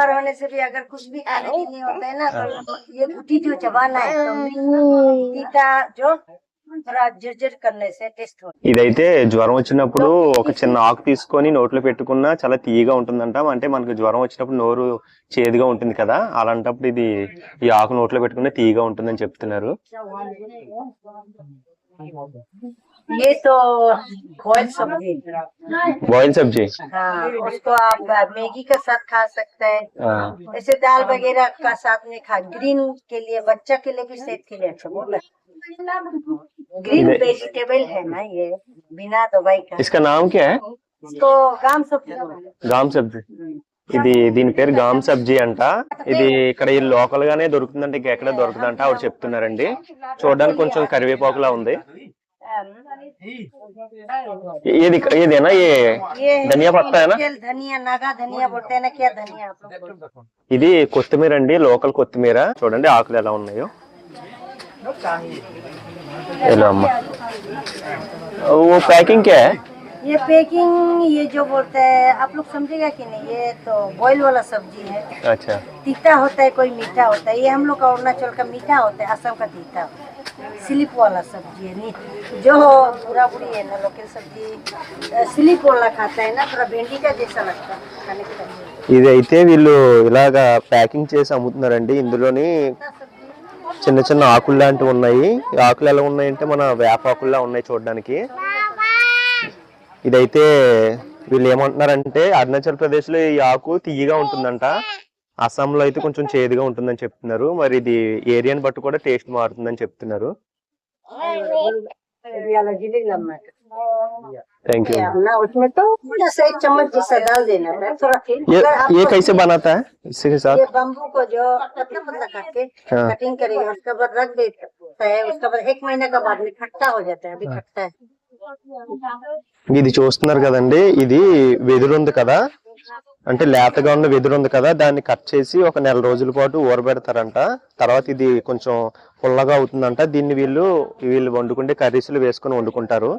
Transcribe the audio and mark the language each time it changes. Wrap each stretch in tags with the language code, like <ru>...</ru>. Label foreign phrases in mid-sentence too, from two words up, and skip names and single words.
<te>ఇదైతే జ్వరం వచ్చినప్పుడు ఒక చిన్న ఆకు తీసుకొని నోట్లో పెట్టుకున్నా చాలా తీయగా ఉంటుందంట. అంటే మనకు జ్వరం వచ్చినప్పుడు నోరు చేదుగా ఉంటుంది కదా, అలాంటప్పుడు ఇది ఈ ఆకు నోట్లో పెట్టుకున్నా తీయగా ఉంటుందని చెప్తున్నారు.</te> <hi>ये तो बॉयल सब्जी। बॉयल सब्जी, हाँ, उसको आप मैगी के साथ खा सकते हैं। ऐसे दाल वगैरह का साथ में खा। ग्रीन के लिए, बच्चा के लिए भी, सेहत के लिए अच्छा बोला।</hi> <en>green vegetable</en> <hi>है ना ये, बिना दवाई का। इसका नाम क्या है? इसको गाम सब्जी।</hi> <te>గామ్ సబ్జీ. ఇది దీని పేరు గామ్ సబ్జీ అంట. ఇది ఇక్కడ ఈ లోకల్ గానే దొరుకుతుందంటే ఇంకెక్కడ దొరుకుతుందంట ఆవిడ చెప్తున్నారండి. చూడడానికి కొంచెం కరివేపాకులా ఉంది. ఏదేనా</te> <hi>ये धनिया पत्ता? धनिया, नागा धनिया बोलते हैं ना, क्या धनिया?</hi> <te>ఇది కొత్తిమీర అండి, లోకల్ కొత్తిమీర. చూడండి ఆకులు ఎలా ఉన్నాయో. ఎలా అమ్మా?</te> <hi>वो पैकिंग क्या है? ये पैकिंग, ये जो बोलते हैं आप लोग समझेगा कि नहीं, ये तो बॉयल वाला सब्जी है। अच्छा, तीता होता है, कोई मीठा होता है। ये हम लोग का अरुणाचल का मीठा होता है, असम का तीता। स्लिप वाला सब्जी है। जो पूरा बुरी है ना, लोकल सब्जी स्लिप वाला खाता है ना, थोड़ा भिंडी का जैसा लगता है खाने के लिए।</hi> <te>ఇది అయితే వీళ్ళు ఇలాగా ప్యాకింగ్ చేసి అమ్ముతున్నారండి. ఇందులోని చిన్న చిన్న ఆకులు లాంటివి ఉన్నాయి. ఆకులు ఎలా ఉన్నాయంటే మన వేపాకుల్లా ఉన్నాయి చూడడానికి. ఇదైతే వీళ్ళు ఏమంటున్నారంటే అరుణాచల్ ప్రదేశ్ లో ఈ ఆకు తీయగా ఉంటుందంట, అస్సాంలో అయితే కొంచెం చేదుగా ఉంటుందని చెప్తున్నారు. మరి ఇది ఏరియాని బట్టి కూడా టేస్ట్ మారుతుందని చెప్తున్నారు.</te> <en>thank you.</en> <hi>उसमें तो एक चम्मच जैसा डाल देना है थोड़ा। ये कैसे बनाता है इसके साथ? ये बम्बू को जो पतला पतला काट के कटिंग करेगा, उसके बाद रख देता है। उसके बाद 1 महीने के बाद में खट्टा हो जाता है। अभी खट्टा है।</hi> <te>ఇది చూస్తున్నారు కదండి, ఇది వెదురు ఉంది కదా, అంటే లేతగా ఉన్న వెదురు ఉంది కదా, దాన్ని కట్ చేసి ఒక నెల రోజుల పాటు ఊరబెడతారంట. తర్వాత ఇది కొంచెం పుల్లగా అవుతుందంట. దీన్ని వీళ్ళు వండుకుంటే కర్రీస్లు వేసుకొని వండుకుంటారు.</te>